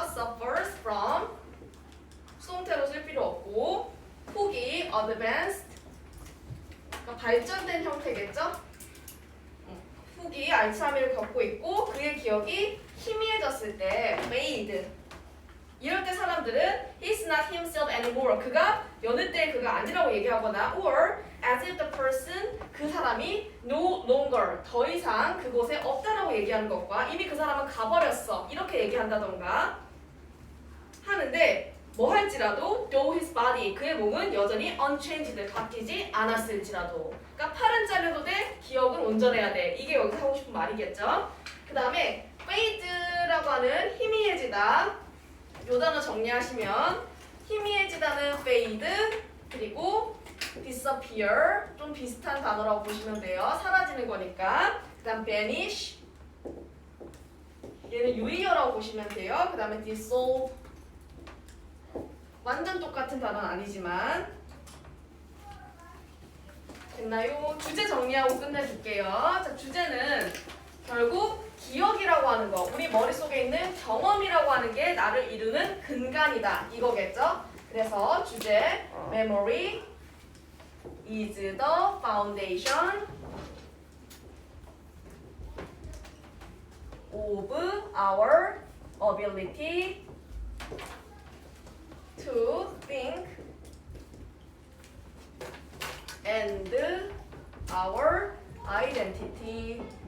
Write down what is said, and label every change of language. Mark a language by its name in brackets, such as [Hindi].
[Korean] suffers from 수동태로 쓸 필요 없고, 후기 advanced 그러니까 발전된 형태겠죠. 후기 알츠하이머를 겪고 있고 그의 기억이 희미해졌을 때 fade. 이럴 때 사람들은 [English] he's not himself anymore. [Korean] 그가 여느 때의 그가 아니라고 얘기하거나 [English] or as if the person [Korean] 그 사람이 [English] no longer [Korean] 더 이상 그곳에 없다라고 얘기하는 것과 이미 그 사람은 가버렸어 이렇게 얘기한다던가 하는데 뭐 할지라도 [English] though his body [Korean] 그의 몸은 여전히 unchanged 바뀌지 않았을지라도 그러니까 팔은 잘려도 돼 기억은 온전해야 돼 이게 여기서 하고 싶은 말이겠죠. 그 다음에 fade라고 하는 희미해지다 요 단어 정리하시면 희미해지다는 fade 그리고 disappear 좀 비슷한 단어라고 보시면 돼요. 사라지는 거니까. 그 다음 vanish 얘는 유의어라고 보시면 돼요. 그 다음에 dissolve 완전 똑같은 단어는 아니지만 됐나요? 주제 정리하고 끝내줄게요. 자, 주제는 결국 기억이라고 하는 거 우리 머릿속에 있는 경험이라고 하는 게 나를 이루는 근간이다 이거겠죠? 그래서 주제 [English] memory is the foundation of our ability to think and our identity.